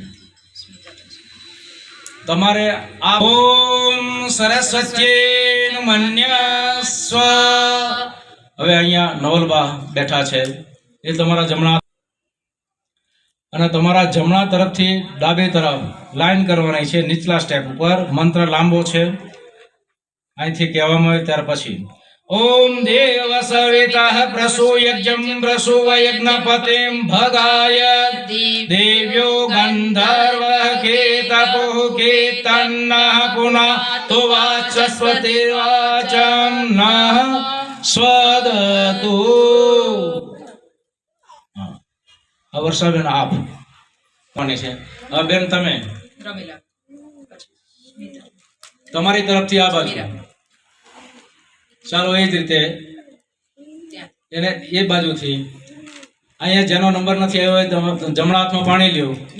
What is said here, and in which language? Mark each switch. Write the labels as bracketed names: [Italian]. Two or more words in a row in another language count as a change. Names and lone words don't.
[Gujarati] તમારે આ [Sanskrit] ઓમ સરસ્વત્યેન મન્યસ્વ [Gujarati] હવે અહીંયા નવલબા બેઠા છે એ તમારા જમણા અને તમારા જમણા તરફથી ડાબે તરફ લાઈન કરવાની છે નીચલા સ્ટેપ ઉપર મંત્ર લાંબો છે અહીંથી કહેવામાં આવે ત્યાર પછી [Sanskrit] ओम देव सवितः प्रसूयज्ञं प्रसूवयज्ञपतिं भगाय देव्यो गन्धर्वः केतपुः केतन्नः पुनः तो वाचस्पतिर्वाचं नः स्वदतु। [Gujarati] वर्षाबेन आप કોની છે બેન તમે રમીલા તમારી તરફથી આ બાજુ ચાલો એ જ રીતે એને એ બાજુથી અહીંયા જેનો નંબર નથી આવ્યો હોય તો જમણા હાથમાં પાણી લ્યો